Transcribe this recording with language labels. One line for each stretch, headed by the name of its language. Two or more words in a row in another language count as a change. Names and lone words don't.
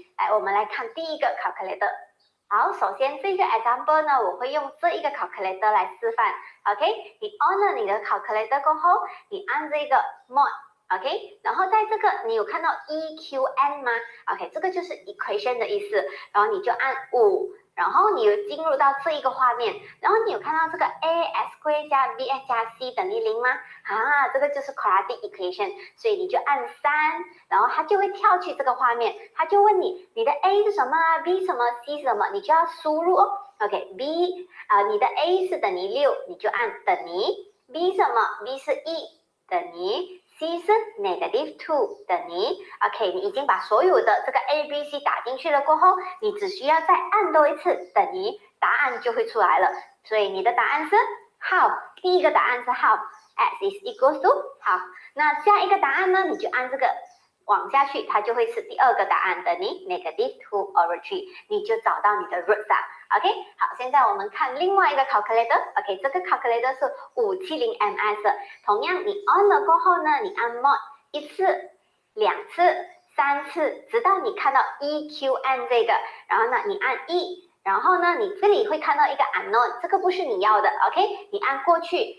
Chinese: 来，我们来看第一个 calculator。好，首先这个 example 呢，我会用这一个 calculator 来示范。OK， 你 on 了你的 calculator 过后，你按这个 mod。OK， 然后在这个你有看到 EQN 吗 ？OK， 这个就是 equation 的意思。然后你就按5，然后你有进入到这一个画面，然后你有看到这个
English: ax square
Chinese: 加 bx 加 c 等于0吗？啊，这个就是
English: quadratic equation，
Chinese: 所以你就按3，然后它就会跳去这个画面，它就问你的 a 是什么 ，b 什么 ，c 什么，你就要输入哦。OK，b 你的 a 是等于6，你就按等于 b 什么 ，b 是1等于。c 是 negative 2等于 OK， 你已经把所有的这个 A、B、C 打进去了过后，你只需要再按多一次等于，答案就会出来了。所以你的答案是 how， 第一个答案是 how，
English: x is equals to how。
Chinese: 那下一个答案呢，你就按这个往下去，它就会是第二个答案等于
English: negative 2 over 3，
Chinese: 你就找到你的 root 啊。OK， 好，现在我们看另外一个 calculator。OK， 这个 calculator 是570 ms。同样，你 on 了过后呢，你按 mod 1次、2次、3次，直到你看到 EQN 这个，然后呢，你按1，然后呢，你这里会看到一个 unknown， 这个不是你要的。OK， 你按过去。